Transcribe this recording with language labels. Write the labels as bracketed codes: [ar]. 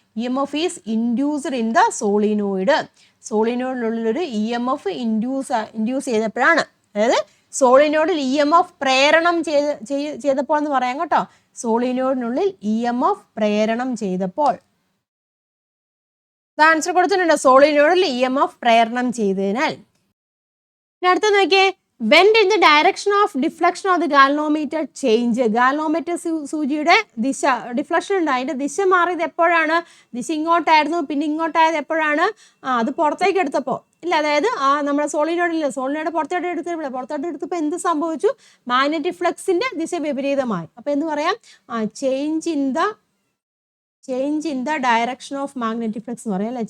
[en] EMF is induced in the solenoid. [ml] സോളിനോയിഡിനുള്ളിലൊരു EMF induce ചെയ്തപ്പോഴാണ്, അതായത് സോളിനോയിഡിൽ EMF പ്രേരണം ചെയ്തപ്പോൾ എന്ന് പറയാം കേട്ടോ. സോളിനോയിഡിനുള്ളിൽ EMF പ്രേരണം ചെയ്തപ്പോൾ. ആൻസർ കൊടുത്തിട്ടുണ്ട്, സോളിനോയിഡിൽ EMF പ്രേരണം ചെയ്തതിനാൽ. അടുത്ത നോക്കിയേ, [en] when did the direction of deflection of the galvanometer change? [ml] Galvanometer സൂചിയുടെ ദിശ ഡിഫ്ലക്ഷൻ ഉണ്ട്, അതിന്റെ ദിശ മാറിയത് എപ്പോഴാണ്? ദിശ ഇങ്ങോട്ടായിരുന്നു, പിന്നെ ഇങ്ങോട്ടായത് എപ്പോഴാണ്? അത് പുറത്തേക്ക് എടുത്തപ്പോൾ ഇല്ല, അതായത് നമ്മുടെ സോളിനോയിഡ് പുറത്തോട്ട് എടുത്തപ്പോൾ എന്ത് സംഭവിച്ചു? മാഗ്നറ്റിക് ഫ്ലക്സിന്റെ ദിശ വിപരീതമായി. അപ്പൊ എന്ന് പറയാം [en] change in the direction of magnetic flux [ml] എന്ന് പറയാം അല്ലെ?